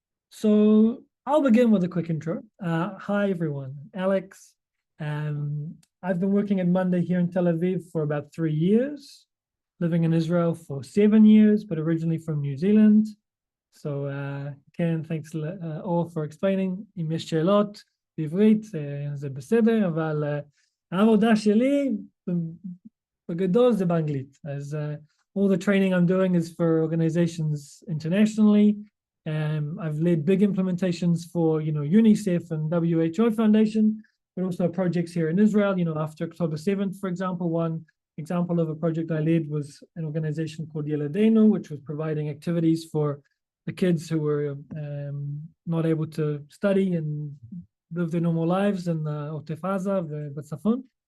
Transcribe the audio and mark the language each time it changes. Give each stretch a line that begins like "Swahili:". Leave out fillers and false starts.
English: So I'll begin with a quick intro. Hi, everyone. Alex. I've been working at Monday here in Tel Aviv for about 3 years, living in Israel for 7 years, but originally from New Zealand. So, Ken, thanks all for explaining.
Hebrew: אם יש שאלות בעברית, זה בסדר, אבל העבודה שלי בגדול זה באנגלית.
English: As all the training I'm doing is for organizations internationally. I've led big implementations for, UNICEF and WHO Foundation, but also projects here in Israel. After October 7th, for example, one example of a project I led was an organization called Yeladenu, which was providing activities for the kids who were not able to study and live their normal lives in Otef Aza, B'Tzafon.